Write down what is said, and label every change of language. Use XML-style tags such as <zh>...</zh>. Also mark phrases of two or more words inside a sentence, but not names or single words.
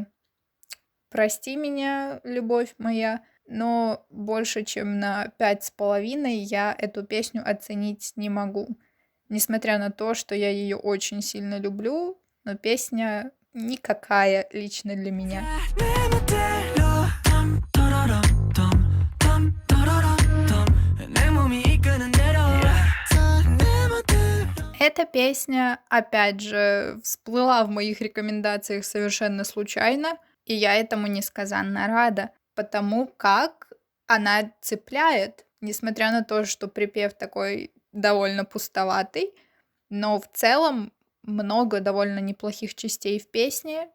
<ru>Прости меня, любовь моя, но больше, чем на 5,5 я эту песню оценить не могу. Несмотря на то, что я ее очень сильно люблю, но песня никакая лично для меня.</ru> <ko>내 멋대로 덤 떠러럼 덤 떠러럼 덤 내 몸이 이끄는 대로 내 멋대로</ko> <ru>Эта песня, опять же, всплыла в моих рекомендациях совершенно случайно, и я этому несказанно рада, потому как она цепляет, несмотря на то, что припев такой довольно пустоватый, но в целом много довольно неплохих частей в песне.</ru>